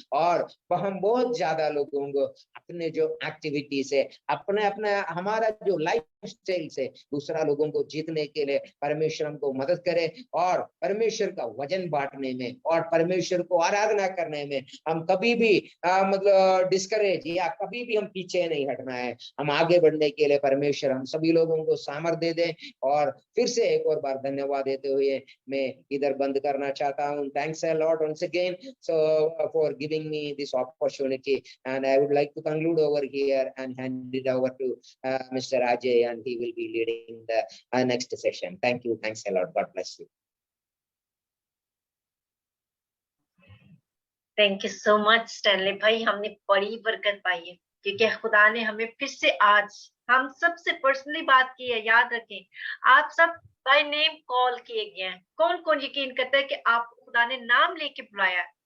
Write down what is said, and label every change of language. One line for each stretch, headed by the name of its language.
Hindi: और हम बहुत ज्यादा लोगों को अपने जो एक्टिविटी से अपने हमारा जो लाइफ स्टाइल से दूसरा लोगों को जीतने के लिए परमेश्वर हमको मदद करे, और परमेश्वर का वजन बांटने में और परमेश्वर को आराधना करने में हम कभी भी मतलब डिस्करेज या कभी भी हम पीछे नहीं हटना है। हम आगे बढ़ने के लिए परमेश्वर हम सभी लोगों को सामर्थ्य दे दे। और फिर से एक और बार धन्यवाद देते हुए मैं इधर बंद करना चाहता हूँ।
English: Thanks a lot once again for giving me this opportunity, and I would like to conclude over here and hand it over to Mr. Ajay, and he will be leading the next session. Thank you. Thanks a lot. God bless you. Thank you so much
Hindi: Stanley भाई, हमने बड़ी बरकत पाई है क्योंकि खुदा ने हमें फिर से आज हम सबसे पर्सनली बात की है। याद रखें, आप सब
English: by name
Hindi: कॉल किए गए हैं। कौन कौन यकीन करता है कि आप खुदा ने नाम लेके बुलाया?